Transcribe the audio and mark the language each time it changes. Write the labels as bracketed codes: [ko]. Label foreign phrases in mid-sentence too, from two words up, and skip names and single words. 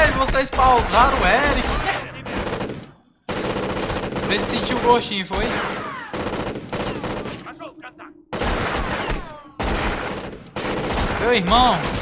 [pt] vocês pausaram o Eric. Ele sentiu o gostinho, foi? [ru] Пошел в контакт. [pt] Meu irmão.